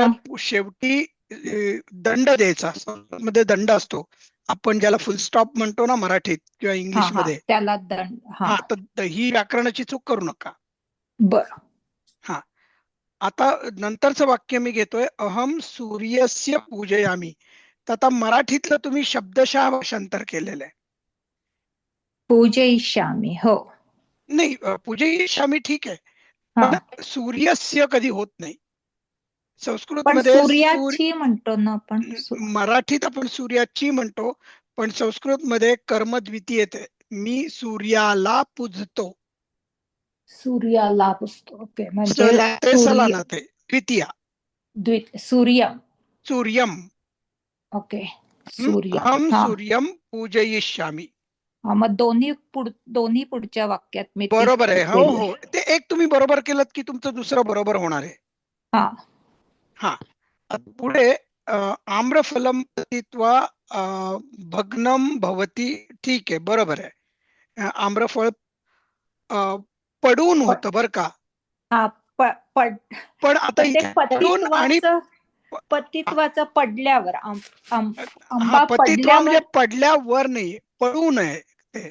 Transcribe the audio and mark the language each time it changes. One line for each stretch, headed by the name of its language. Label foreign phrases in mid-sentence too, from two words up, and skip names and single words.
Marathi: त्याच्यात शेवटी दंड द्यायचा. मध्ये दंड असतो, आपण ज्याला
English: full stop
Marathi: म्हणतो ना मराठीत किंवा हा इंग्लिश हा. मध्ये. त्याला दंड. हा. हा, तर ही व्याकरणाची चूक करू नका. बर. हा. आता नंतरचं वाक्य मी घेतोय,
Sanskrit: अहम सूर्यस्य पूजयामी.
Marathi: तर आता मराठीतलं तुम्ही शब्दशः भाषांतर केलेलं आहे. पूजयिष्यामी. हो. नाही, पूजयिष्यामी ठीक आहे, हा. पण सूर्यस्य कधी होत नाही संस्कृत पण मध्ये. सूर्याची म्हणतो ना आपण. मराठीत आपण सूर्याची म्हणतो, पण संस्कृत मध्ये कर्म द्वितीय येते. मी सूर्याला पूजतो. सूर्याला पुजतो. ओके. म्हणजे सला ते सला सूर्य. ना ते द्वितीया. सूर्य. सूर्यम. ओके. सूर्य. अहम हा.
Sanskrit: सूर्यम पूजयिष्यामी.
Marathi: हा, मग दोन्ही पुढच्या वाक्यात मी तीच बरोबर आहे. हो केली. हो, ते एक तुम्ही बरोबर केलं की तुमचं दुसरं बरोबर होणार आहे. हा. हा. आता पुढे
Sanskrit: आम्रफलम पतित्वा अ, भग्नम भवती.
Marathi: ठीक आहे, बरोबर आहे. आम्रफळ अ, पडून प- होतं बरं का. हा. पड. पण आता पण ते इथे पडून आणि पतित्वाचं पडल्यावर हा, आंबा पतित्वा म्हणजे पडल्यावर. पडल्यावर नाही, पडून आहे ते.